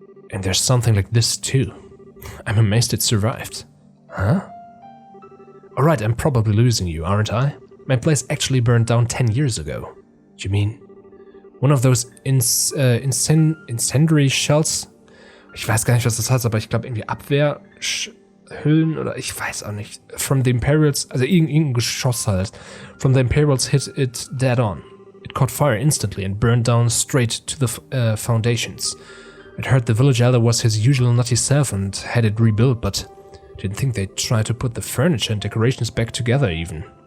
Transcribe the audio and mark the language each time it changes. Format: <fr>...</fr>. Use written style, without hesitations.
<en>And there's something like this too. I'm amazed it survived. Huh? Alright, I'm probably losing you, aren't I? My place actually burned down 10 years ago. You mean one of those incendiary shells?</en> <de>Ich weiß gar nicht, was das heißt, aber ich glaube irgendwie Abwehrhüllen oder ich weiß auch nicht.</de> <en>From the Imperials,</en> <de>also irgendein Geschoss halt.</de> <en>From the Imperials hit it dead on. It caught fire instantly and burned down straight to the foundations. I'd heard the village elder was his usual nutty self and had it rebuilt, but didn't think they'd try to put the furniture and decorations back together even.</en>